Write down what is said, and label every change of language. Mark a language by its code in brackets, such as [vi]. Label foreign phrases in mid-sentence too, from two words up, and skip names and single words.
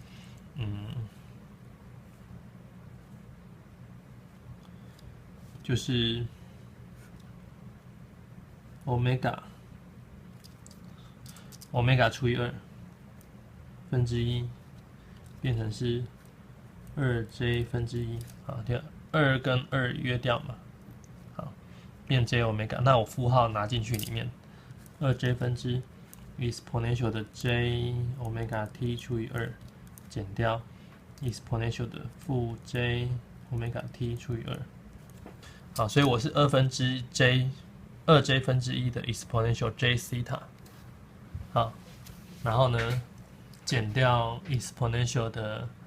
[zh] 就是歐米伽除以2分之1，變成是2j分之1，好，对，2跟2約掉嘛。變 j 歐米伽，那我負號拿進去裡面 ，2j 分之 exponential 的 j 歐米伽 t 除以2，減掉 exponential 的負 j 歐米伽 t 除以2，好，所以我是2分之 j，2j 分之1的 exponential j 西塔，好，然後呢減掉 exponential 的